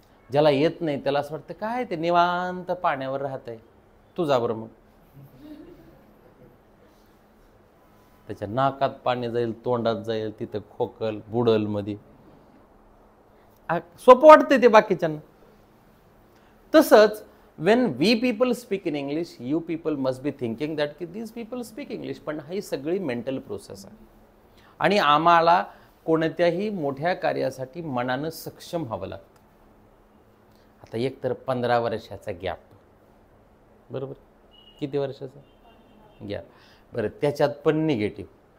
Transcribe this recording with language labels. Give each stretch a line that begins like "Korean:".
Marathi: ज्याला येत नाही त्याला असं वाटतं काय ते निवांत पाण्यावर राहत आहे. तू जा बरं मग. त्याच्या नाकात पाणी जाईल, तोंडात जाईल, तिथं खोकल बुडल मध्ये. सोपं वाटतंय ते बाकीच्यांना.
English: तसंच when we people speak in English, you people must be thinking that these people speak English.
Marathi: पण ही सगळी मेंटल प्रोसेस आहे. आणि आम्हाला कोणत्याही मोठ्या कार्यासाठी मनानं सक्षम व्हावं लागतं. आता एक तर 15 वर्षाचा गॅप, बरोबर? किती वर्षाचा गॅप? बरं, त्याच्यात पण निगेटिव्ह.